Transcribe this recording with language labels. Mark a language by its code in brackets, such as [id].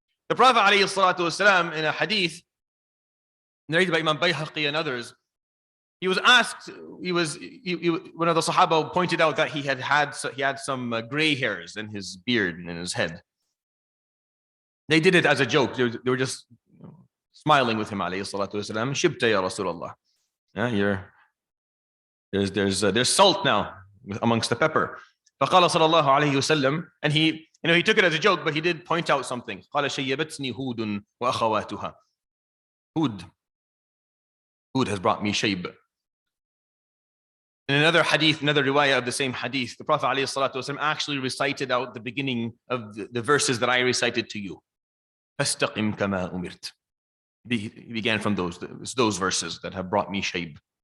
[en] The Prophet ﷺ, in a hadith narrated by Imam Bayhaqi and others, he was asked, one of the Sahaba pointed out that he had some gray hairs in his beard and in his head. They did it as a joke. They were just smiling with him, alayhi salatu wasalam. [ar] Shibta ya Rasulullah. [en] Yeah, there's salt now amongst the pepper. [ar] فقال صلى الله عليه وسلم, [en] and he took it as a joke, but he did point out something. [ar] قال شيبتني هود وأخواتها. [en] Hud has brought me shayb. In another hadith, another riwayah of the same hadith, the Prophet ﷺ actually recited out the beginning of the verses that I recited to you. [ar] فَاسْتَقِمْ كَمَا أُمِرْتَ. [en] He began from those verses that have brought me shayb.